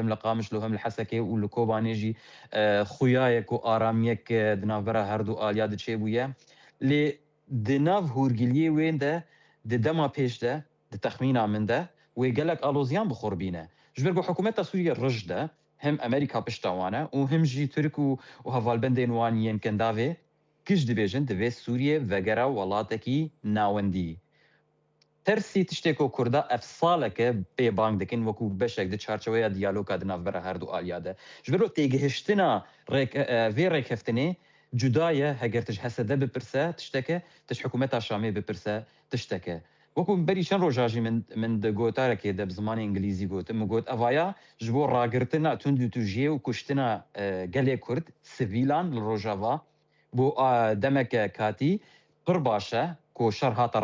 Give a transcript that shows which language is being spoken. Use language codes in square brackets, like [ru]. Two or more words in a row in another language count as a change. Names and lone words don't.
[ku] لە قامشلۆ هەم لە حەسەکێ و لە کۆبانێژی خویایەک و ئارامیەک دناوبەرە هەردوو ئالیا دچێ بوویە لێ دناو هورگلیێ وێندە ددەما پێشدە دتەخمینا مندە وێ گەلک ئالۆزیان بخۆربینە ژبەر بۆ حکوومەتە سووریە ڕژدە هم ئەمریکا پشتاوانە و هەمژی تورک و هەڤالبەندên wan yên kendavê giş dibêjin divê Sûriyê vegera welatekî nawendî. ترسی تشتێک و کووردا ئەف ساڵەکە پێبانگ دەکەن وەکو بەشێک دە چارچەوەیە دیالۆکا دناوبەرە هەردوو ئالیادە ji ber تێگەهشتنا vê rêkeftinê cudayê heger tij hesede bipirse tişteke tij hikûmeta Şamê bipirse tişteke wekû berî çend roja jî min di gotarekê de bi zimanê İngilîzî gotim min got evaya ji bo ragirtina tund û tujiyê û kuştina gelê Kurd sivîlan li Rojava bo demeke katî pir baş e ku şer hata